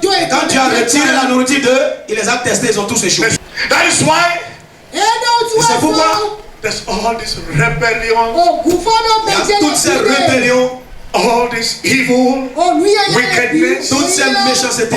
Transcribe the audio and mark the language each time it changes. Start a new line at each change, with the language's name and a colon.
French: Quand tu as retiré la nourriture d'eux, il les a testés, ils ont tous échoué.
English: That is why
French: C'est pourquoi
English: there's all this rebellion,
French: il y a toutes ces rébellions,
English: all this evil, wickedness,
French: toutes ces méchancetés,